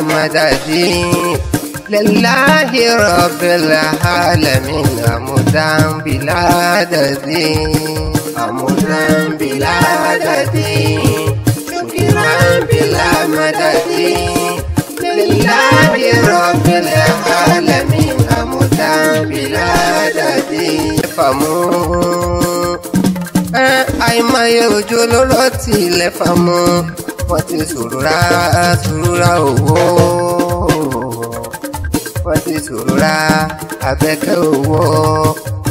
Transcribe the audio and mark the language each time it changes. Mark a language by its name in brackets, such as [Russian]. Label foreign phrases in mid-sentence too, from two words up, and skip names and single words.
[Arabic] مدد لله رب العالمين أمدا بلا عدد أمدا بلا عدد شكرا بلا مدد لله رب العالمين أمدا بلا عدد [Yoruba] àìmọye òjò ló rọ̀ tilẹ̀ fàmọ́ wọ́n ti sòrora owó wọ́n ti sòrora abẹ́kẹ́ owó.